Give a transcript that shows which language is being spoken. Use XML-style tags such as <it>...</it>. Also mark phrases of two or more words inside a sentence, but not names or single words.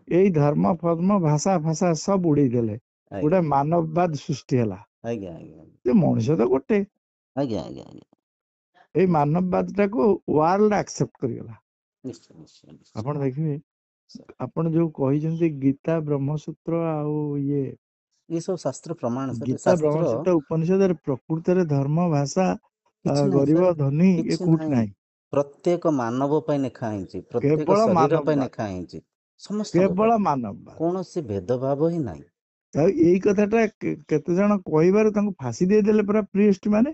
<or>ଏଇ ଧର୍ମ ଫର୍ମ ଭାଷା ଭାଷା ସବୁ ଉଡେଇ ଦେଲେ, ଆଜ୍ଞା ଗୋଟେ ମାନବବାଦ ସୃଷ୍ଟି ହେଲା। ଆଜ୍ଞା ଆଜ୍ଞା ଯେ ମଣିଷ ତ ଗୋଟେ, ଆଜ୍ଞା ଆଜ୍ଞା ଆଜ୍ଞା। ଏଇ ମାନବବାଦ ଟାକୁ</or> <en>world accept</en> <or>କରିଗଲା। ନିଶ୍ଚୟ ନିଶ୍ଚୟ ନିଶ୍ଚୟ ଆପଣ ଦେଖିବେ, ସାର୍। ଆପଣ ଯୋଉ କହିଛନ୍ତି ଗୀତା, ବ୍ରହ୍ମସୂତ୍ର ଆଉ ଇଏ</or> <hi>ये सब शास्त्र प्रमाण सर,</hi> <or>ଗୀତା, शास्त्र ବ୍ରହ୍ମସୂତ୍ର, ଉପନିଷଦରେ ପ୍ରକୃତରେ ଧର୍ମ, ଭାଷା, କିଛି ନାହିଁ ସାର୍, ଗରିବ, ଧନୀ ଏ କିଛି କୋଉଠି ନାହିଁ। ନାହିଁ। ପ୍ରତ୍ୟେକ ମାନବ ପାଇଁ ଲେଖା ହେଇଛି, ପ୍ରତ୍ୟେକ କେବଳ ଶରୀର ପାଇଁ ମାନବବାଦ, ଲେଖା ହେଇଛି, ସମସ୍ତଙ୍କ କେବଳ ପାଇଁ। ମାନବବାଦ। କୌଣସି ଭେଦଭାବ ହିଁ ନାହିଁ। ଆଉ ଏଇ କଥାଟା କେତେ ଜଣ କହିବାରୁ ତାଙ୍କୁ ଫାଶୀ ଦେଇଦେଲେ ପରା ପ୍ରିଏଷ୍ଟ ମାନେ।</or>